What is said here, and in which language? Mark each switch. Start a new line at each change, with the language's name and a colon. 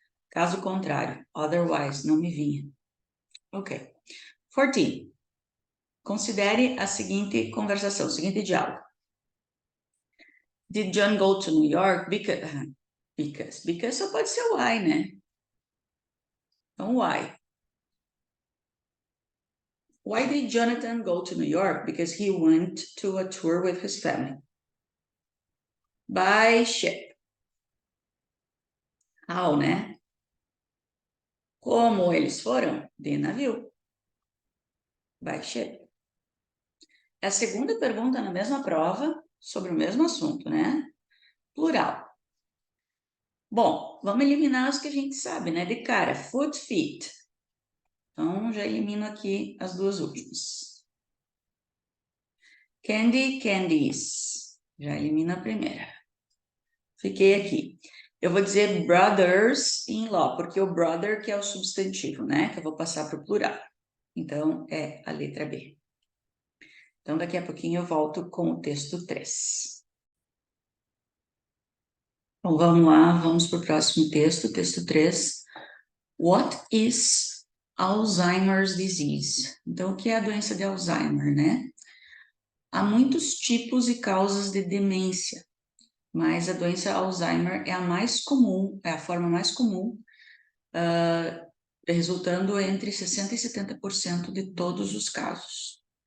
Portuguese: Caso contrário, otherwise, não me vinha. Ok. 14. Considere a seguinte conversação, o seguinte diálogo.
English: Did John go to New York?
Portuguese: Because só pode ser why, né? Então, why?
English: Why did Jonathan go to New York? Because he went to a tour with his family. By ship.
Portuguese: How, né? Como eles foram? De navio.
English: By ship.
Portuguese: É a segunda pergunta na mesma prova sobre o mesmo assunto, né? Plural. Bom, vamos eliminar os que a gente sabe, né? De cara, foot, feet. Então, já elimino aqui as duas últimas. Candy, candies. Já elimino a primeira. Fiquei aqui. Eu vou dizer brothers-in-law, porque o brother que é o substantivo, né? Que eu vou passar para o plural. Então, é a letra B. Então, daqui a pouquinho eu volto com o texto 3. Então, vamos lá, vamos para o próximo texto, texto 3.
English: What is Alzheimer's disease?
Portuguese: Então, o que é a doença de Alzheimer, né? Há muitos tipos e causas de demência, mas a doença Alzheimer é a mais comum, é a forma mais comum, resultando entre 60% e 70% de todos os casos.